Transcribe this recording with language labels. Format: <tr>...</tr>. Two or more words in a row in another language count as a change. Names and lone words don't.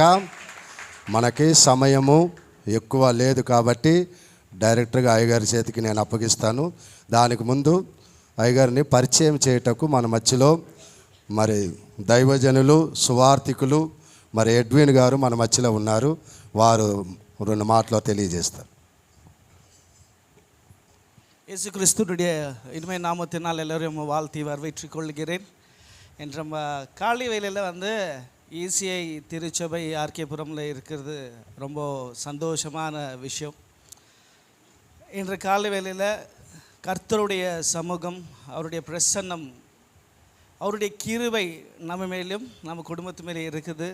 <te>మనకి సమయము ఎక్కువ లేదు కాబట్టి డైరెక్ట్గా అయ్యగారి చేతికి నేను అప్పగిస్తాను. దానికి ముందు అయ్యగారిని పరిచయం చేయటకు మన మధ్యలో మరి దైవజనులు సువార్థికులు మరి ఎడ్విన్ గారు మన మధ్యలో ఉన్నారు. వారు రెండు మాటలు తెలియజేస్తారు.</te> <ta>இயேசு கிறிஸ்துடைய இனிமே நாமத்தினால் எல்லோரும் வாழ்த்தி வரவேற்றுக் கொள்கிறேன். என்ற காலை வேளையில் இசிஐ திருச்சபை ஆர்கேபுரமில் இருக்கிறது ரொம்ப சந்தோஷமான விஷயம். இன்று காலை வேளையில் கர்த்தருடைய சமூகம், அவருடைய பிரசன்னம், அவருடைய கிருபை நம்ம மேலும் நம்ம குடும்பத்து மேலே இருக்குது.</ta>